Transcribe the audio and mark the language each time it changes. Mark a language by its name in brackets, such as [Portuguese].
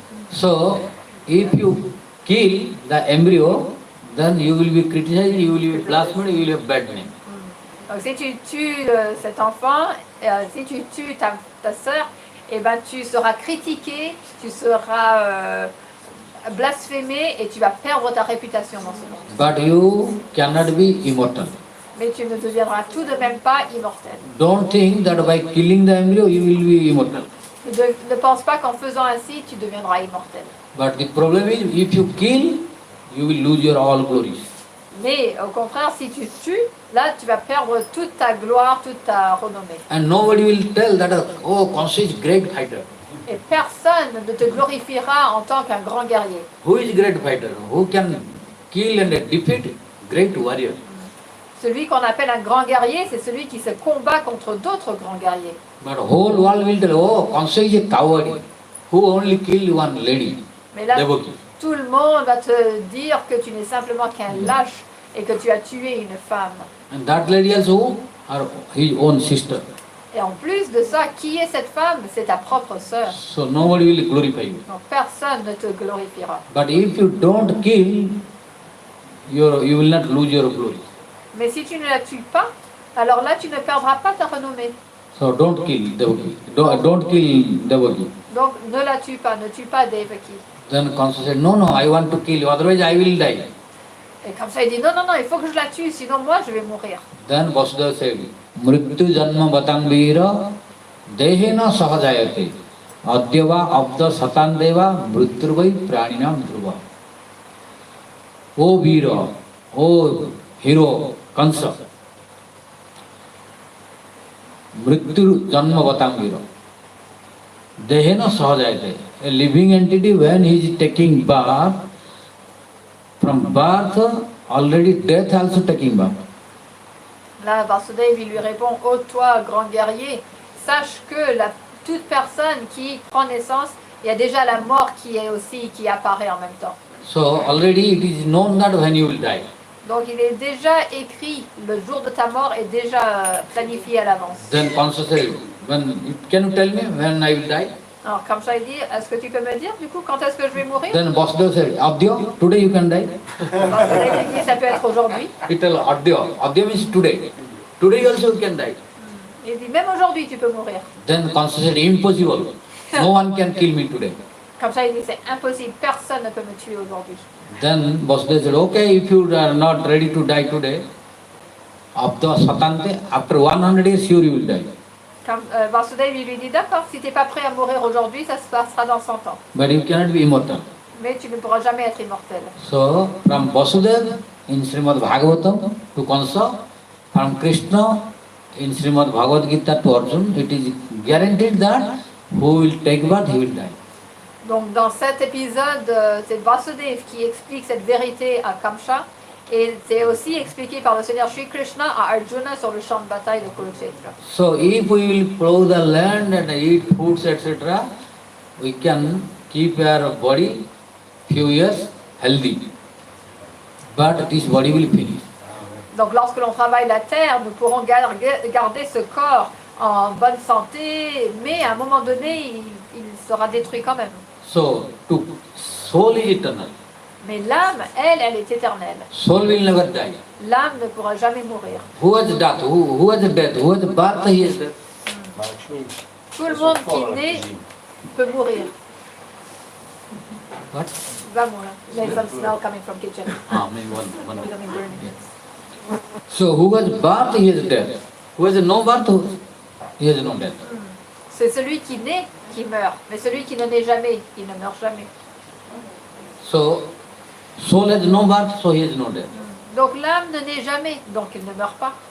[English] So, if you kill the embryo, then you will be criticized, you will be blasphemed, you will have bad name. [French] Donc si tu tues cet enfant, si tu tues ta sœur, eh ben, tu seras critiqué, tu seras blasphémé et tu vas perdre ta réputation dans ce monde. [English] But you cannot be immortal. [French] Mais tu ne deviendras tout de même pas immortel. [English] Don't think that by killing the embryo you will be immortal. [French] Ne pense pas qu'en faisant ainsi, tu deviendras immortel. [English] But the problem is, if you kill, you will lose your all glories. [French] Mais au contraire, si tu tues, là, tu vas perdre toute ta gloire, toute ta renommée. [English] And nobody will tell that, oh, Kansa is great fighter. [French] Et personne ne te glorifiera en tant qu'un grand guerrier. [English] Who is great fighter? Who can kill and defeat? Great warrior. [French] Celui qu'on appelle un grand guerrier, c'est celui qui se combat contre d'autres grands guerriers. [English] But whole world will tell, oh, Kansa is a coward who only killed one lady, [French] Mais là, [English] Devaki. [French] tout le monde va te dire que tu n'es simplement qu'un lâche et que tu as tué une femme. [English] And that lady also, her his own sister. [French] Et en plus de ça, qui est cette femme? C'est ta propre sœur. [English] So nobody will glorify you. [French] Donc personne ne te glorifiera. [English] But if you don't kill, you will not lose your glory. [French] Mais si tu ne la tues pas, alors là tu ne perdras pas ta renommée. [English] So don't kill Devaki. Don't kill Devaki. [French] Donc ne la tue pas, ne tue pas Devaki. [English] Then Kansa said, no, I want to kill you, otherwise I will die. [French] Et comme ça il dit non, il faut que je la tue, sinon moi je vais mourir. [English] Then Vasudeva said, [Sanskrit] Mrityu janma batang vira dehena sahajayate adyava abda satan deva mrityurvai praninam dhruva. [English] O Vira, O hero Kansa, [Sanskrit] mrityu janma vatangiro. Dehena sahajayate. [English] A living entity, when he is taking birth, from birth, already death also taking birth. [French] Là, Vasudeva, il lui répond, ô toi, grand guerrier, sache que toute personne qui prend naissance, il y a déjà la mort qui apparaît en même temps. [English] So already it is known that when you will die. [French] Donc il est déjà écrit, le jour de ta mort est déjà planifié à l'avance. [English] Then consciously, can you tell me when I will die? [French] Alors comme ça il dit, est-ce que tu peux me dire du coup quand est-ce que je vais mourir? [English] Then Vasudeva said, Adya, today you can die. [French] Vasudeva dit, ça peut être aujourd'hui. [English] He tell Adya, Adya means today. Today also you can die. [French] Il dit, même aujourd'hui tu peux mourir. [English] Then consciously said, impossible. No one can kill me today. [French] Comme ça il dit, c'est impossible, personne ne peut me tuer aujourd'hui. [English] Then Vasudeva said, okay, if you are not ready to die today, after 100 years sure you will die. [French] Vasudeva lui dit, d'accord, si tu n'es pas prêt à mourir aujourd'hui, ça se passera dans 100 ans. [English] But you cannot be immortal. [French] Mais tu ne pourras jamais être immortel. [English] So, from Vasudeva in Srimad Bhagavatam to Kansa, from Krishna in Srimad Bhagavad Gita to Arjuna, it is guaranteed that who will take birth, he will die. [French] Donc dans cet épisode, c'est Vasudeva qui explique cette vérité à Kamsa, et c'est aussi expliqué par le Seigneur Shri Krishna à Arjuna sur le champ de bataille de Kurukshetra. [English] So if we will plow the land and eat foods, etc., we can keep our body few years healthy. But this body will finish. [French] Donc lorsque l'on travaille la terre, nous pourrons garder ce corps en bonne santé, mais à un moment donné, il sera détruit quand même. [English] So, soul is eternal. [French] Mais l'âme, elle est éternelle. [English] Soul will never die. [French] L'âme ne pourra jamais mourir. [English] Who has death? Who has death? Who has birth? He has death. [French] Tout le monde qui naît peut mourir. [English] What? [French] Va mourir. [English] There's some smell coming from kitchen. One. Becoming burning. Yes. So who has birth? He has death. Who has no birth? He has no death. [French] C'est celui qui naît qui meurt, mais celui qui ne naît jamais, il ne meurt jamais. [English] So, soul has no birth, so he has no death. [French] Donc l'âme ne naît jamais, donc il ne meurt pas.